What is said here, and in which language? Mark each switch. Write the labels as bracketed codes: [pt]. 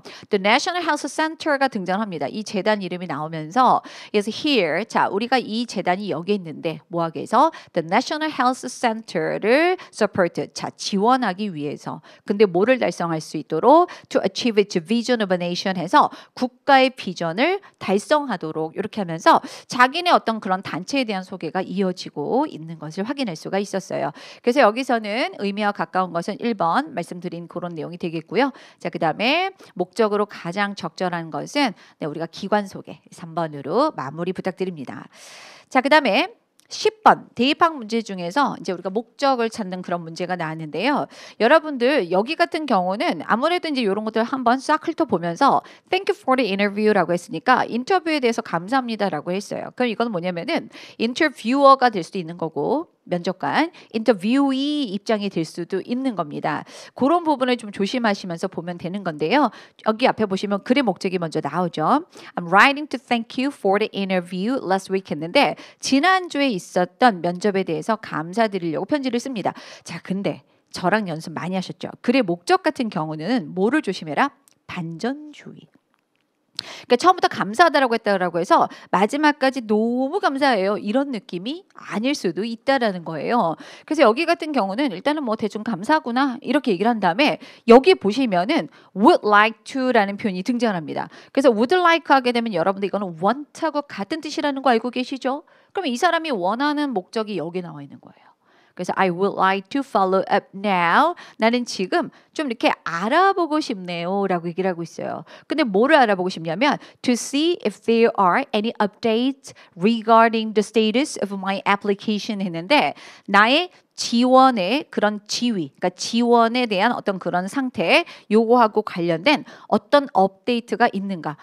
[ko] The National Health Center가 등장합니다. 이 재단 이름이 나오면서 [en] is here. [ko] 자, 우리가 이 재단이 여기 있는데 뭐하기 위해서 The National Health Center를 support. 자, 지원하기 위해서. 근데 뭐를 달성할 수 있도록 [en] to achieve its vision of a nation [ko] 해서 국가의 비전을 달성하도록 이렇게 하면서 자기네 어떤 그런 단체에 대한 소개가 이어지고 있는 것을 확인할 수가 있었어요. 그래서 여기서는 의미와 가까운 것은 1번 말씀드린 그런 내용이 되겠고요. 자, 그 다음에 목적으로 가장 적절한 것은 네, 우리가 기관 소개 3번으로 마무리 부탁드립니다. 자, 그 다음에 10번 대입학 문제 중에서 이제 우리가 목적을 찾는 그런 문제가 나왔는데요. 여러분들 여기 같은 경우는 아무래도 이제 이런 것들 한번 싹 훑어보면서 [en] Thank you for the interview [ko] 라고 했으니까 인터뷰에 대해서 감사합니다라고 했어요. 그럼 이건 뭐냐면은 인터뷰어가 될 수도 있는 거고 면접관, 인터뷰이 입장이 될 수도 있는 겁니다. 그런 부분을 좀 조심하시면서 보면 되는 건데요. 여기 앞에 보시면 글의 목적이 먼저 나오죠. [en] I'm writing to thank you for the interview last week [ko] 했는데 지난주에 있었던 면접에 대해서 감사드리려고 편지를 씁니다. 자, 근데 저랑 연습 많이 하셨죠? 글의 목적 같은 경우는 뭐를 조심해라? 반전주의. 그러니까 처음부터 감사하다라고 했다라고 해서 마지막까지 너무 감사해요. 이런 느낌이 아닐 수도 있다라는 거예요. 그래서 여기 같은 경우는 일단은 뭐 대충 감사하구나 이렇게 얘기를 한 다음에 여기 보시면은 would like to라는 표현이 등장합니다. 그래서 would like 하게 되면 여러분들 이거는 want하고 같은 뜻이라는 거 알고 계시죠? 그러면 이 사람이 원하는 목적이 여기 나와 있는 거예요. [en] 그래서 I would like to follow up now. [ko] 나는 지금 좀 이렇게 알아보고 싶네요 라고 얘기를 하고 있어요. 근데 뭐를 알아보고 싶냐면 [en] to see if there are any updates regarding the status of my application [ko] 했는데 나의 지원의 그런 지위, 그러니까 지원에 대한 어떤 그런 상태, 요거하고 관련된 어떤 업데이트가 있는가.